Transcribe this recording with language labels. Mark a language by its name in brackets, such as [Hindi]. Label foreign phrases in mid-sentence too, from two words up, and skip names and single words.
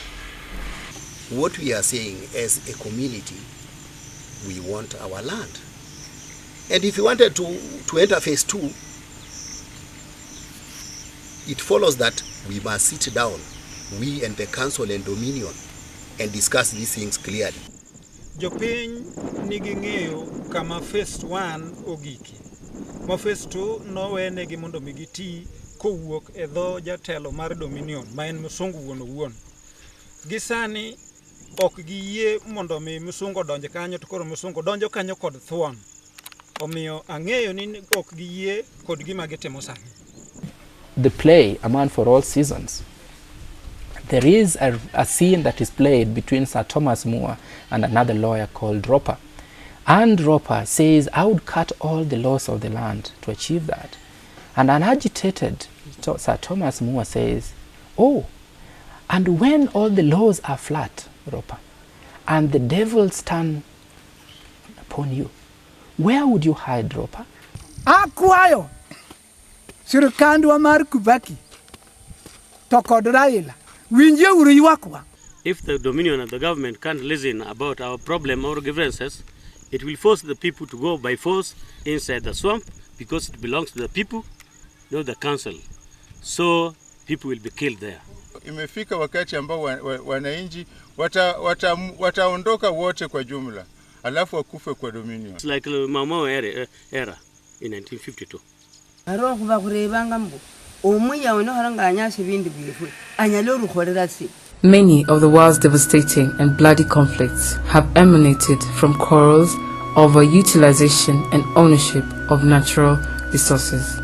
[English] What we are saying as a community, we want our land. And if you wanted to enter phase 2, it follows that we must sit down, we and the council and Dominion, and discuss these things clearly. [Luo (Kenya and Tanzania)] Jopiny nigi ng'eyo kama phase 1 ogiki. Ma phase 2 nowenegi mondo mi giti kowuok e dho jatelo mar Dominion, ma en Musungu wuon. Gisani ok giyie mondo mi Musungu donje kanyo, to koro Musungu donjo kanyo kod thuon. Omiyo ang'eyo ni ok giyie kod gima gitimo sani. [English] The play, A Man for All Seasons. There is a scene that is played between Sir Thomas Moore and another lawyer called Roper. And Roper says, I would cut all the laws of the land to achieve that. And an agitated Sir Thomas Moore says, oh, and when all the laws are flat, Roper, and the devils turn upon you, where would you hide, Roper? [Luo (Kenya and Tanzania)] Akwayo sirikandwa mar Kubaki to kod Raila winje uru ywakwa. [English] If the Dominion and the government can't listen about our problem or grievances, it will force the people to go by force inside the swamp because it belongs to the people, not the council. So people will be killed there. [Swahili] Imefika wakati ambao wananchi wataondoka wote kwa jumla, alafu wakufe kwa Dominion. [English] It's like the mammal era in 1952. Many of the world's devastating and bloody conflicts have emanated from quarrels over utilization and ownership of natural resources.